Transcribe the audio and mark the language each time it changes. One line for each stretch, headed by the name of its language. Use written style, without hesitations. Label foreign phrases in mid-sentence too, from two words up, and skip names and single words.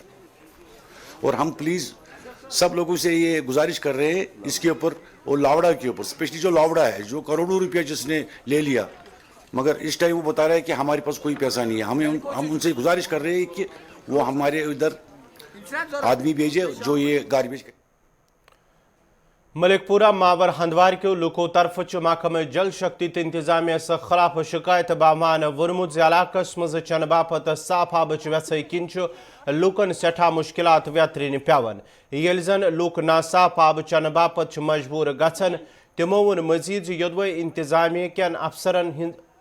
Urdu: اور ہم پلیز سب لوگوں سے یہ گزارش کر رہے ہیں اس کے اوپر، اور لاوڑا کے اوپر اسپیشلی جو لاوڑا ہے جو کروڑوں روپیہ جس نے لے لیا، مگر اس ٹائم وہ بتا رہا ہے کہ ہمارے پاس کوئی پیسہ نہیں ہے. ہم ان سے گزارش کر رہے ہیں کہ وہ ہمارے ادھر آدمی بھیجے جو یہ گاربیج.
Kashmiri: ملک پورہ ماور ہندوار کے لوکو طرف محکمہ جل شکتی تو انتظامیہ خلاف شکایت بامان ورمت علاقہ مز چن باپت صاف آبچ ویسائی کن لوکن سٹھا مشکلات ویترن پیوان. یل زن لوک ناصاف آب چن باپت مجبور گھن تمو ون مزید یودوے انتظامیہ کین افسرن ہند